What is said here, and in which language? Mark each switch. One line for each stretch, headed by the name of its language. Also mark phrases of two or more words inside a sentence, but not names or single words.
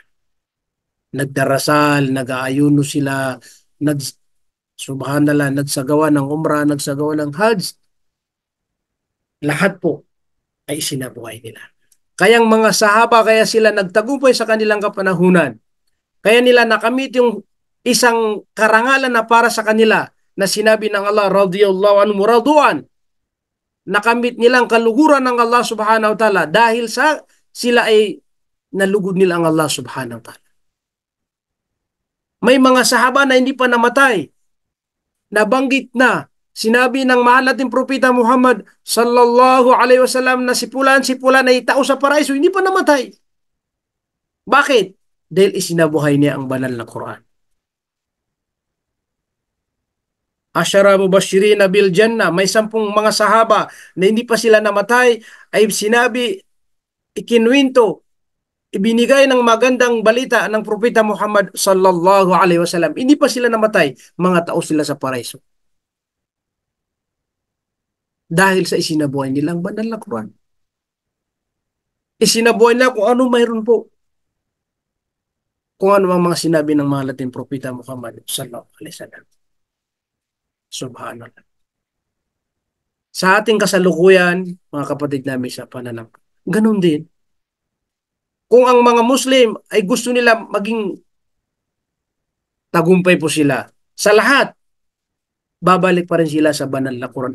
Filipino: Nagdarasal, nag-aayuno sila, subhanallah, nagsagawa ng umrah, nagsagawa ng hajj. Lahat po ay isinabuhay nila. Kayang mga sahaba, kaya sila nagtagumpay sa kanilang kapanahunan. Kaya nila nakamit yung isang karangalan na para sa kanila na sinabi ng Allah,
Arabic: رضي الله عنه رضوان.
Filipino: Nakamit nilang kaluguran ng Allah
Arabic: سبحانه وتعالى
Filipino: dahil sa sila ay nalugod nila ang Allah
Arabic: سبحانه وتعالى.
Filipino: May mga sahaba na hindi pa namatay. Nabanggit na, sinabi ng mahal nating Propeta Muhammad
Arabic: صلى الله عليه وسلم
Filipino: na si Fulan ay tao sa paraiso, hindi pa namatay. Bakit? Dahil isinabuhay niya ang banal na Quran.
Arabic: عشرة مبشرين بالجنة,
Filipino: may 10 mga sahaba na hindi pa sila namatay, ay sinabi, ikinwento, ibinigay ng magandang balita ng Propeta Muhammad
Arabic: صلى الله عليه وسلم.
Filipino: Hindi pa sila namatay, mga tao sila sa paraiso. Dahil sa isinabuhay nilang banal na Quran. Isinabuhay na kung ano mayroon po. kung ano ang mga sinabi ng mga Latin Propeta Muhammad
Arabic: صلى الله عليه وسلم.
Filipino: Subhanallah. Sa ating kasalukuyan, mga kapatid namin sa pananampalataya, ganun din. Kung ang mga Muslim ay gusto nila maging tagumpay po sila sa lahat, babalik pa rin sila sa banal na Quran.